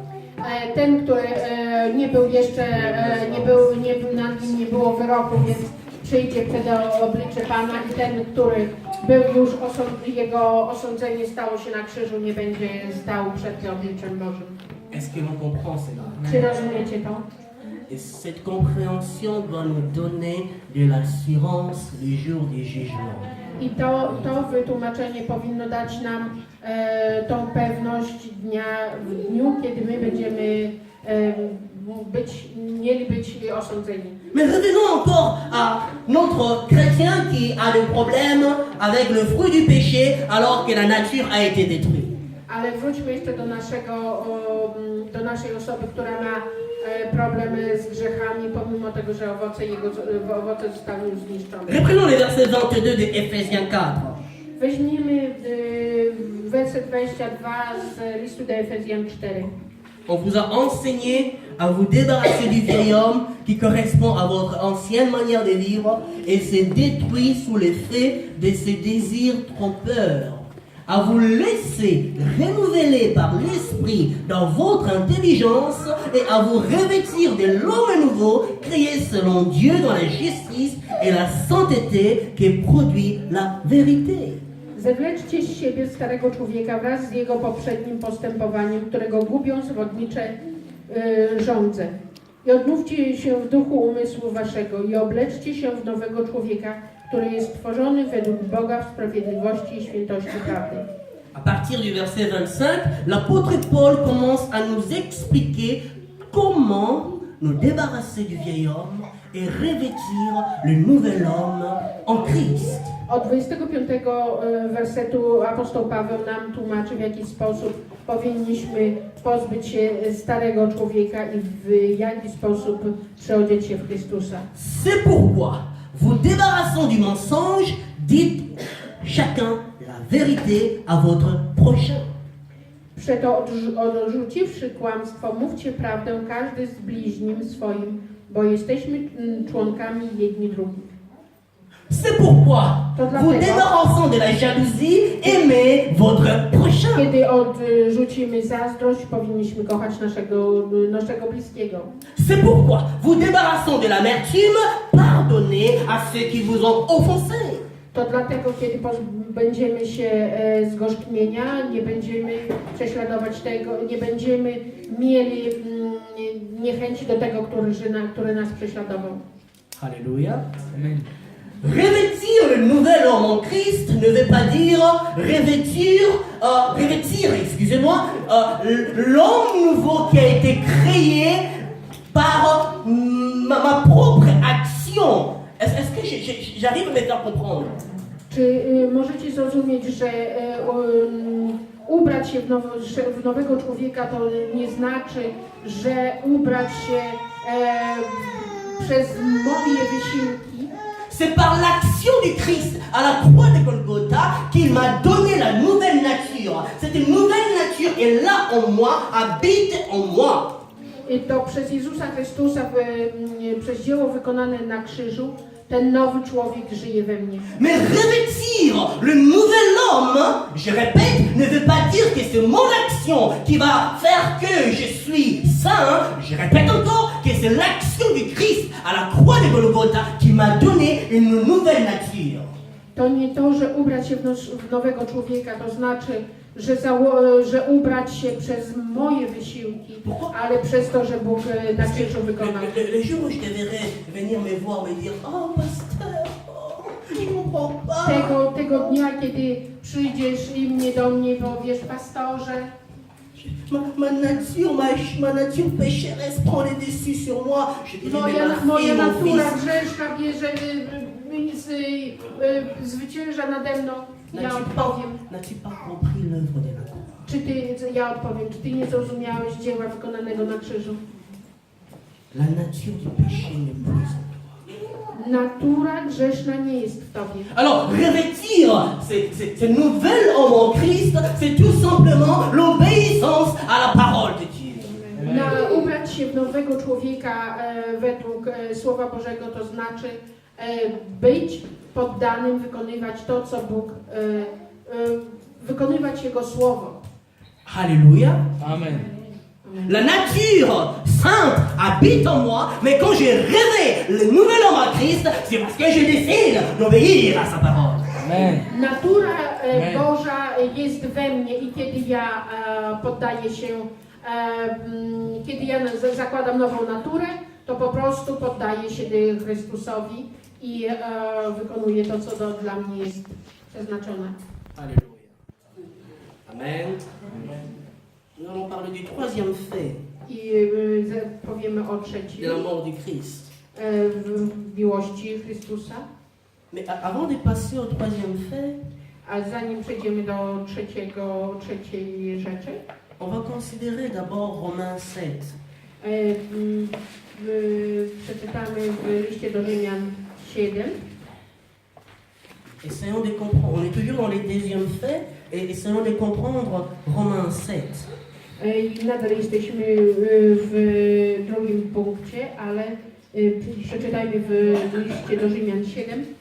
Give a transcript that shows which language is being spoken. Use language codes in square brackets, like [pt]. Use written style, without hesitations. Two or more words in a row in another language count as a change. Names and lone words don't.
[pl] Ten, który nie był jeszcze, nad nim nie było wyroku, więc przyjdzie przed oblicze Pana i ten, który był już, jego osądzenie stało się na krzyżu, nie będzie stał przed tym obliczem Bożym. [fr] Est-ce que l'on comprend cela? [pl] Czy rozumiecie to? [fr] Et cette compréhension doit nous donner de l'assurance le jour du jugement. [pl] I to wytłumaczenie powinno dać nam tą pewność w dniu, kiedy my będziemy mieli być osądzeni. [fr] Mais revenons encore à notre chrétien qui a des problèmes avec le fruit du péché alors que la nature a été détruite. [pl] Ale wróćmy jeszcze do naszej osoby, która ma problemy z grzechami, pomimo tego, że owoce zostały już zniszczone. [fr] Reprenons le verset 22 de Ephésiens 4. [pl] Weźmiemy werset 22 z listu do Efezjan 4. [fr] On vous a enseigné à vous débarrasser du vieil homme qui correspond à votre ancienne manière de vivre et se détruit sous l'effet de ses désirs trompeurs. À vous laisser renouveler par l'esprit dans votre intelligence et à vous revêtir de l'homme nouveau créé selon Dieu dans la justice et la sainteté qui produit la vérité. [pl] Zewleczcie z siebie starego człowieka wraz z jego poprzednim postępowaniem, którego gubią zwodnicze żądze. I odnówcie się w duchu umysłu waszego i obleczcie się w nowego człowieka, który jest stworzony według Boga w sprawiedliwości i świętości prawdy. [fr] À partir du verset 25, l'apôtre Paul commence à nous expliquer comment nous débarrasser du vieil homme et revêtir le nouvel homme en Christ. [pl] Od 25 wersetu apostoł Paweł nam tłumaczy, w jaki sposób powinniśmy pozbyć się starego człowieka i w jaki sposób przeodzieć się w Chrystusa. [fr] C'est pourquoi, vous débarrassant du mensonge, dites chacun la vérité à votre prochain. [pl] Przeto odrzuciwszy kłamstwo, mówcie prawdę każdy z bliźnim swoim, bo jesteśmy członkami jedni drugich. [fr] C'est pourquoi, vous [pl] dlatego, [fr] débarrassant de la jalousie, aimez votre prochain. [pl] kiedy odrzucimy zazdrość, powinniśmy kochać naszego bliskiego. [fr] C'est pourquoi, vous débarrassant de l'amertume, pardonnez à ceux qui vous ont offensé. [pl] To dlatego, kiedy pozbędziemy się zgorzknienia, nie będziemy prześladować tego, nie będziemy mieli niechęci do tego, który nas prześladował. [fr] Alléluia. Amen. Revêtir le nouvel homme en Christ ne veut pas dire revêtir, excusez-moi, l'homme nouveau qui a été créé par ma propre action. Est-ce que j'arrive à me faire comprendre? [pl] Czy możecie zrozumieć, że ubrać się w nowego człowieka to nie znaczy, że ubrać się przez moje wysiłki? [fr] C'est par l'action du Christ à la croix de Golgotha qu'il m'a donné la nouvelle nature. Cette nouvelle nature est là en moi, habite en moi. [pl] I to przez Jezusa Chrystusa, przez dzieło wykonane na krzyżu, ten nowy człowiek żyje we mnie. [fr] Mais revêtir le nouvel homme, je répète, ne veut pas dire que c'est mon action qui va faire que je suis saint. Je répète encore que c'est l'action du Christ à la croix de Golgotha qui m'a donné une nouvelle nature. [pl] To nie to, że ubrać się w nowego człowieka, to znaczy, że ubrać się przez moje wysiłki, ale przez to, że Bóg na krzyżu wykonał. [fr] Le jour où je te verrai venir me voir, me dire, oh pasteur, je comprends pas. [pl] Tego dnia, kiedy przyjdziesz i do mnie powiesz, pastorze, [fr] ma nature pécheresse prend le dessus sur moi. Je dirais, [pl] moja [fr] mon [pl] natura [fr] fils. [pl] grzeszna bierze, zwycięża nade mną. Ja odpowiem. [fr] N'as-tu pas compris l'œuvre de la croix? [pl] Ja odpowiem, czy ty nie zrozumiałeś dzieła wykonanego na krzyżu? [fr] La nature du péché n'est plus en toi. [pl] Natura grzeszna nie jest w tobie. [fr] Alors, revêtir ce nouvel homme en Christ, c'est tout simplement l'obéissance à la parole de Dieu. [pl] Ubrać się w nowego człowieka według Słowa Bożego, to znaczy być poddanym, wykonywać to, co Bóg, wykonywać Jego Słowo. [fr] Alléluia. Amen. La nature sainte habite en moi, mais quand je revêts le nouvel homme en Christ, c'est parce que je décide d'obéir à sa parole. Amen. [pl] Natura Boża jest we mnie i kiedy ja poddaję się, kiedy ja zakładam nową naturę, to po prostu poddaję się Chrystusowi i wykonuję to, co dla mnie jest przeznaczone. [fr] Alléluia. Amen. Nous allons parler du troisième fait [pl] I powiemy o trzecim, [fr] de la mort du Christ. [pl] w miłości Chrystusa. [fr] Mais avant de passer au troisième fait, [pl] A zanim przejdziemy do trzeciej rzeczy, [fr] on va considérer d'abord Romains 7. [pl] przeczytamy w liście do Rzymian 7. [fr] Essayons de comprendre. On est toujours dans les deuxièmes faits et essayons de comprendre Romains 7. [pl] I nadal jesteśmy w drugim punkcie, ale przeczytajmy w liście do Rzymian 7.